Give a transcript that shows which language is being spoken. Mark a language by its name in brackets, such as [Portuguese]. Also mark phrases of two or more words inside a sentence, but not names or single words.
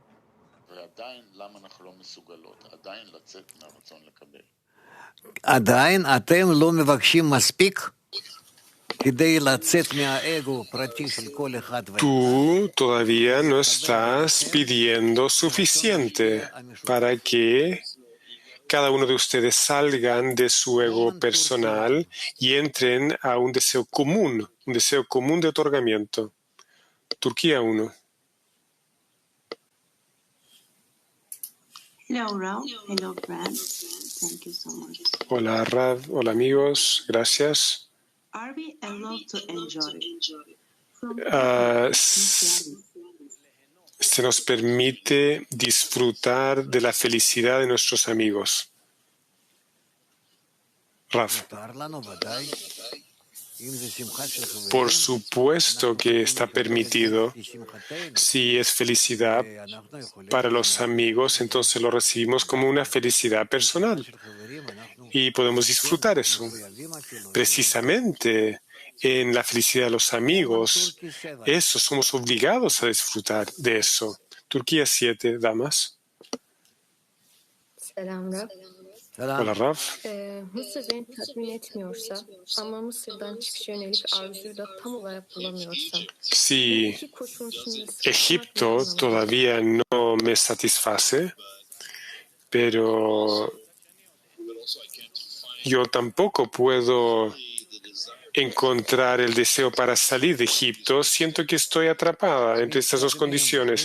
[Spanish] Tú todavía no estás pidiendo suficiente para que cada uno de ustedes salgan de su ego personal y entren a un deseo común de otorgamiento. Turquía 1. [English] Hello, Rav. Hello, Brad. Thank you so much. [Spanish] Hola, Rav. Hola, amigos. Gracias. [English] Are we allowed to enjoy? [Spanish] Se nos permite disfrutar de la felicidad de nuestros amigos. Rav. Por supuesto que está permitido. Si es felicidad para los amigos, entonces lo recibimos como una felicidad personal y podemos disfrutar eso. Precisamente en la felicidad de los amigos, eso somos obligados a disfrutar de eso. Turquía 7, damas. [Turkish] Selam Rab. [Spanish] Hola, Rav. [Turkish] Mısır beni tatmin etmiyorsa ama Mısır'dan çıkış yönelik arzuyu da tam olarak bulamıyorsam. [Spanish] Si Egipto todavía no me satisface, pero yo tampoco puedo encontrar el deseo para salir de Egipto, siento que estoy atrapada entre estas dos condiciones.